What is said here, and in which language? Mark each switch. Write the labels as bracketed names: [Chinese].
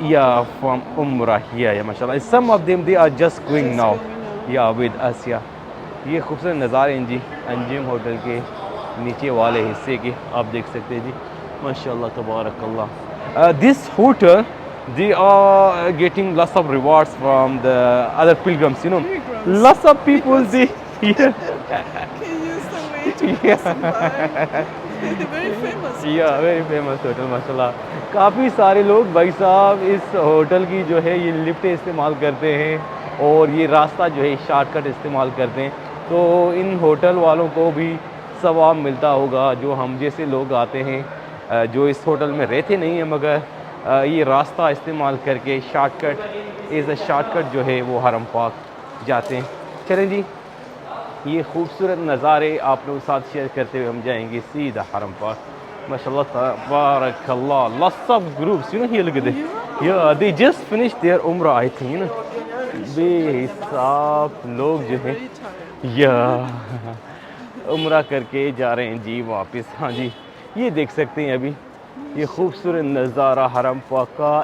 [English] یا فرام عمرہ یا ماشاءاللہ. Some of them they are just going now یا ود اس. [Urdu] یا یہ خوبصورت نظارے ہیں جی انجم ہوٹل کے نیچے والے حصے کے، آپ دیکھ سکتے ہیں جی ماشاءاللہ تبارک اللہ. [English] This hotel they are getting lots of rewards from the other pilgrims, you know. Pilgrims. Lots of people they Can use the way to pass by. Very famous. یا very famous hotel ماشاءاللہ. [Urdu] کافی سارے لوگ بھائی صاحب اس ہوٹل کی جو ہے یہ لفٹیں استعمال کرتے ہیں، اور یہ راستہ جو ہے شارٹ کٹ استعمال کرتے ہیں. تو ان ہوٹل والوں کو بھی ثواب ملتا ہوگا جو ہم جیسے لوگ آتے ہیں جو اس ہوٹل میں رہتے نہیں ہیں، مگر یہ راستہ استعمال کر کے short cut [English] as a shortcut [Urdu] جو ہے وہ حرم پاک جاتے ہیں. چلیں جی یہ خوبصورت نظارے آپ لوگوں کے ساتھ شیئر کرتے ہوئے ہم جائیں گے سیدھا حرم پاک. ماشاءاللہ تبارک اللہ. [English] Lots of groups, you know, here look at this. Yeah, they just finished their umrah I think, you know. [Urdu] بے حساب لوگ جو ہیں یا عمرہ کر کے جا رہے ہیں جی واپس. ہاں جی یہ دیکھ سکتے ہیں ابھی یہ خوبصورت نظارہ حرم پاک کا.